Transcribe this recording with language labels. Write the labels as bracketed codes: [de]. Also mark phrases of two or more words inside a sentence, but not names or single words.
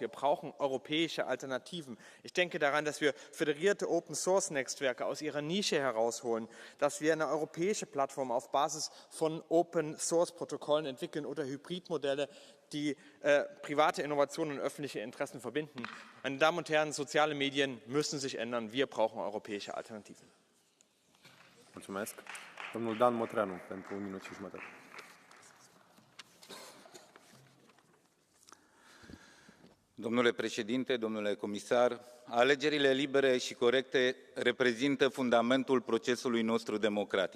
[de] Wir brauchen europäische Alternativen. Ich denke daran, dass wir föderierte Open-Source-Netzwerke aus ihrer Nische herausholen, dass wir eine europäische Plattform auf Basis von Open-Source-Protokollen entwickeln oder Hybridmodelle, die private Innovationen und öffentliche Interessen verbinden. Meine Damen und Herren, soziale Medien müssen sich ändern. Wir brauchen europäische Alternativen. [ro] Mulțumesc. Domnul Dan Motreanu, pentru 1 minut și jumătate. Domnule președinte, domnule comisar, alegerile libere și corecte reprezintă fundamentul procesului nostru democratic.